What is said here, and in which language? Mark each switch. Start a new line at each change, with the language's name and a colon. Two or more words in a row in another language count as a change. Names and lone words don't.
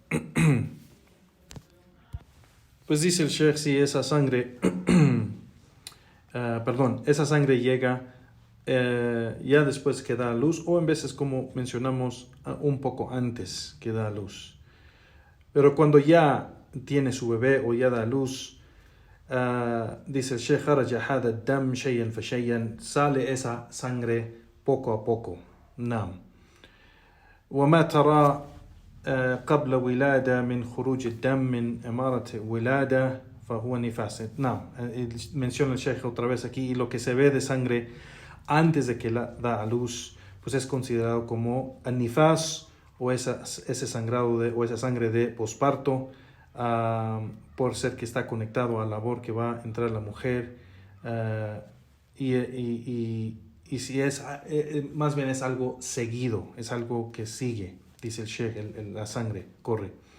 Spanish: Pues dice el Sheikh, si esa sangre, esa sangre llega ya después que da a luz o en veces, como mencionamos, un poco antes que da a luz. Pero cuando ya tiene su bebé o ya da a luz, dice el Sheikh, sale esa sangre poco a poco. Naam.
Arabic: وما ترى قبل ولادة من خروج الدم من إمارة ولادة فهو نفاس.
Spanish: Naam. Menciona el Sheikh otra vez aquí, y lo que se ve de sangre antes de que da a luz, pues es considerado como nifas o ese sangrado o esa sangre de posparto. Por ser que está conectado a la labor que va a entrar la mujer y si es más bien es algo seguido, es algo que sigue, dice el Sheikh, la sangre corre.